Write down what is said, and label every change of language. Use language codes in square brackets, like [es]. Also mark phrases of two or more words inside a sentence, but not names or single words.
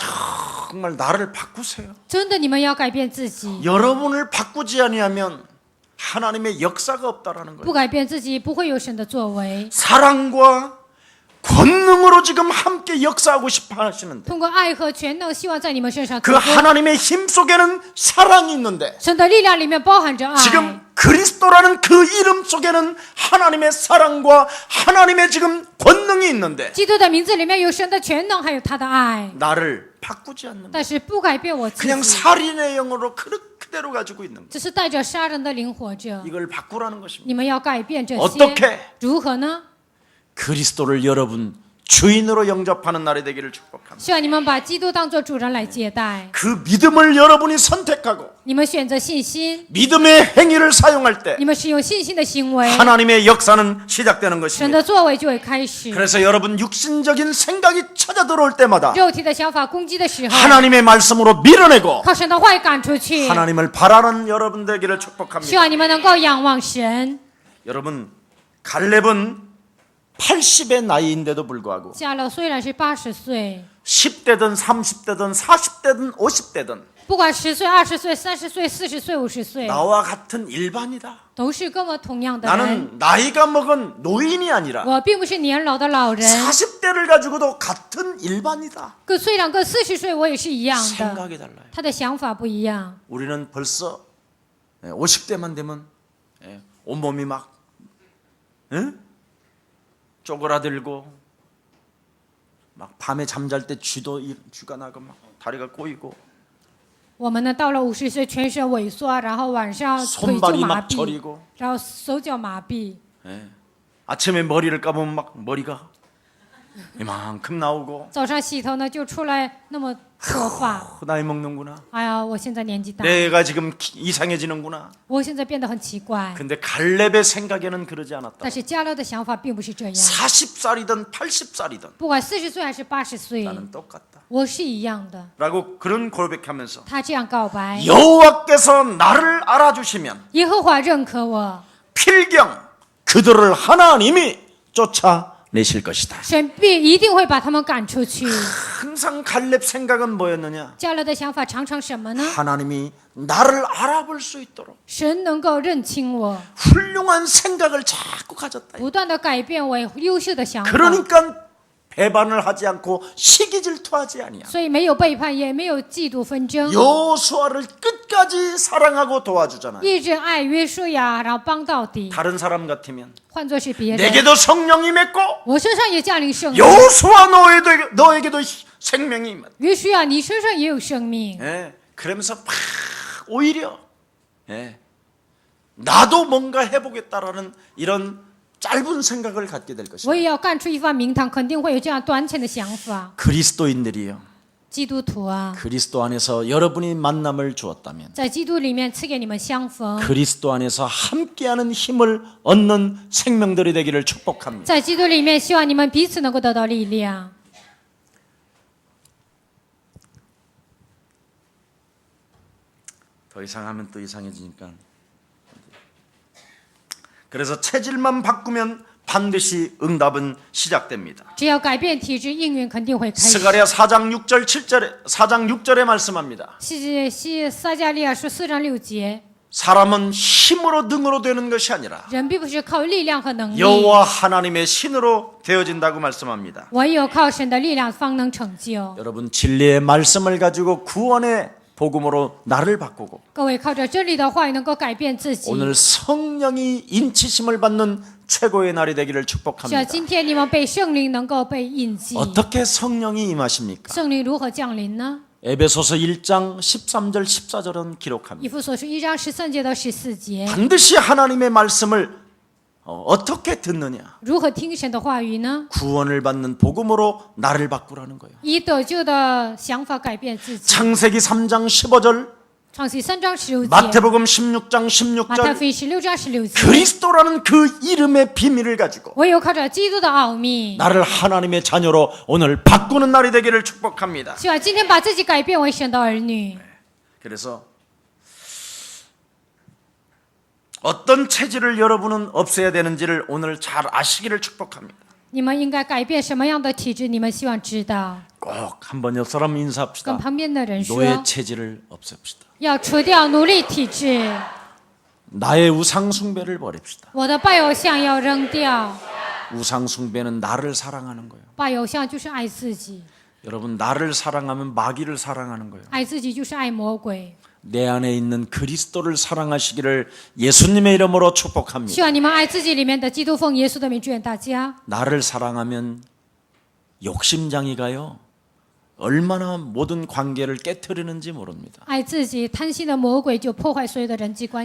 [ko] 정말 나를 바꾸세요. [zh] 真的，你们要改变自己， [ko] 여러분을 바꾸지 아니하면 하나님의 역사가 없다라는 거예요. [zh] 不改变自己，不会有神的作为。 [ko] 사랑과 권능으로 지금 함께 역사하고 싶어 하시는데 [zh] 通过爱和全能，希望在你们身上 [ko] 그 [zh] 做工。 [ko] 하나님의 힘 속에는 사랑이 있는데 [zh] 神的力量里面包含着爱。 [ko] 지금 그리스도라는 그 이름 속에는 하나님의 사랑과 하나님의 지금 권능이 있는데 [zh] 基督的名字里面有神的全能，还有他的爱， [ko] 나를 바꾸지 않는 거예요. [zh] 但是不改变我自 [ko] 그냥 [zh] 己， [ko] 살인의 영으로 그대로 가지고 있는 거예요. [zh] 只是带着杀人的灵活着。 [ko] 이걸 바꾸라는 것입니다. [zh] 你们要改变这 [ko] 어떻게 [zh] 些，如何呢？ [ko] 그리스도를 여러분 주인으로 영접하는 날이 되기를 축복합니다. [zh] 希望你们把基督当作主人来接待， [ko] 그 믿음을 여러분이 선택하고 [zh] 你们选择信心， [ko] 믿음의 행위를 사용할 때 [zh] 你们使用信心的行为， [ko] 하나님의 역사는 시작되는 [zh] 神 [ko] 것입니다. [zh] 的作为就会开始。 [ko] 그래서 여러분 육신적인 생각이 찾아 들어올 때마다 [zh] 肉体的想法攻击的时候， [ko] 하나님의 말씀으로 밀어내고 [zh] 靠神的话语赶出去。 [ko] 하나님을 바라는 여러분 되기를 [zh] 希 [ko] 축복합니다. [zh] 望你们能够仰望神。 [ko] 여러분 갈렙은 80의 나이인데도 불구하고 [zh] 加勒虽然是80岁， [ko] 10대든 30대든 40대든 50대든 [zh] 不管10岁、20岁、30岁、40岁、50岁， [ko] 나와 같은 일반이다. [zh] 都是跟我同样的人。 [ko] 나는 나이가 먹은 노인이 아니라 [zh] 我并不是年老的老人， [ko] 40대를 가지고도 같은 일반이다. [zh] 虽然跟40岁我也是一样的， [ko] 생각이 달라요. [zh] 他的想法不一样。 [ko] 우리는 벌써 50대만 되면 온몸이 막 쪼그라들고 막 밤에 잠잘 때 쥐가 나고 막 다리가 꼬이고 [zh] 我们呢，到了50岁，全身萎缩，然后晚上腿就 [ko] 손발이 [zh] 麻 [ko] 막 [zh] 痹， [ko] 저리고 [zh] 然后手脚麻痹。 [ko] 아침에 머리를 감으면 막 머리가 이만큼 나오고 [zh] 早上洗头呢，就出来那么多发。 [ko] 나이 먹는구나. [zh] 哎呀，我现在年纪大， [ko] 내가 지금 이상해지는구나. [zh] 我现在变得很奇怪。 [ko] 근데 갈렙의 생각에는 그러지 않았다. [zh] 但是加勒的想法并不是这样， [ko] 40살이든 80살이든 [zh] 不管40岁还是80岁， [ko] 나는 똑같다. [zh] 我是一样的。 [ko] 라고 그런 고백하면서 [zh] 他这样告白， [ko] 여호와께서 나를 알아주시면 [zh] 耶和华认可我， [ko] 필경 그들을 하나님이 쫓아내실 것이다. [zh] 神一定会把他们赶出去。 [ko] 항상 갈렙 생각은 뭐였느냐? [zh] 加勒的想法常常什么呢？ [ko] 하나님이 나를 알아볼 수 있도록 [zh] 神能够认清我， [ko] 훌륭한 생각을 자꾸 가졌다. [zh] 不断的改变我优秀的想法， [ko] 그러니까 배반을 하지 않고 시기질투하지 아니야. [zh] 所以没有背叛，也没有嫉妒纷争， [ko] 여호수아를 끝까지 사랑하고 도와주잖아요. [zh] 一直爱约书亚，然后帮到底。 [ko] 다른 사람 같으면 [zh] 换作是别人， [ko] 내게도 성령이 맺고 [zh] 我身上也降临圣灵。 [ko] 여호수아 너에게도 생명이 임한. [zh] 约书亚，你身上也有生命。 [ko] 그러면서 막 오히려 나도 뭔가 해보겠다라는 이런 짧은 생각을 갖게 될 [zh] 我 [ko] 것입니다. [zh] 也要干出一番名堂，肯定会有这样短浅的想法。 [ko] 그리스도인들이요. [zh] 基督徒啊， [ko] 그리스도 안에서 여러분이 만남을 주었다면 [zh] 在基督里面赐给你们相逢， [ko] 그리스도 안에서 함께하는 힘을 얻는 생명들이 되기를 축복합니다. [zh] 在基督里面，希望你们彼此能够得到力量。 [ko] 더 이상 하면 또 이상해지니까. 그래서 체질만 바꾸면 반드시 응답은 시작됩니다. [zh] 只要改变体质，应允肯定会开始。 [ko] 스가랴 4장 6절에 말씀합니다. [zh] 撒迦利亚说4章6节， [ko] 사람은 힘으로 능으로 되는 것이 아니라 [zh] 人并不是靠力量和能力， [ko] 여호와 하나님의 신으로 되어진다고 말씀합니다. [zh] 唯有靠神的力量方能成就。 [ko] 여러분 진리의 말씀을 가지고 구원의 복음으로 나를 바꾸고 [zh] 各位靠着真理的话语能够改变自己。 [ko] 오늘 성령이 인치심을 받는 최고의 날이 되기를 [zh] 需要 [ko] 축복합니다. [zh] 今天你们被圣灵能够被印记。 [ko] 어떻게 성령이 임하십니까? [zh] 圣灵如何降临呢？ [ko] 에베소서 1장 13절 14절은 기록합니다. [zh] 以弗所书1章13节到14节， [ko] 반드시 하나님의 말씀을 어떻게 듣느냐? [zh] 如何听神的话语呢？ [ko] 구원을 받는 복음으로 나를 바꾸라는 거예요. [zh] 以得救的想法改变自己。 [ko] 창세기 3장 15절, [zh] 创世3章16节， [ko] 마태복음 16장 [zh] 马太 [ko] 16절 [zh] 福音16章16节。 [ko] 그리스도라는 그 이름의 비밀을 가지고 [zh] 唯有靠着基督的奥秘， [ko] 나를 하나님의 자녀로 오늘 바꾸는 날이 되기를 축복합니다. [zh] 希望今天把自己改变为神的儿女。 [ko] 그래서 어떤 체질을 여러분은 없애야 되는지를 오늘 잘 아시기를 축복합니다. [zh] 你们应该改变什么样的体质？你们希望知道。 [ko] 꼭 한번 옆 사람 [zh] 跟 [ko] 인사합시다. [zh] 旁边的人说， [ko] 노예 체질을 없앱시다. [zh] 要除掉奴隶体质， [ko] 나의 우상 숭배를 버립시다. [zh] 我的拜偶像要扔掉。 [ko] 우상 숭배는 나를 사랑하는 거예요. [zh] 拜偶像就是爱自己， [ko] 여러분 나를 사랑하면 마귀를 사랑하는 거예요. [zh] 爱自己就是爱魔鬼。 [ko] 내 안에 있는 그리스도를 사랑하시기를 예수님의 이름으로 축복합니다. [zh] 希望你们爱自己里面的基督，奉耶稣的名祝愿大家。 [ko] 나를 사랑하면 욕심장이가요. 얼마나 모든 관계를 깨뜨리는지 모릅니다. [zh] 爱自己贪心的魔鬼就破坏所有的人际关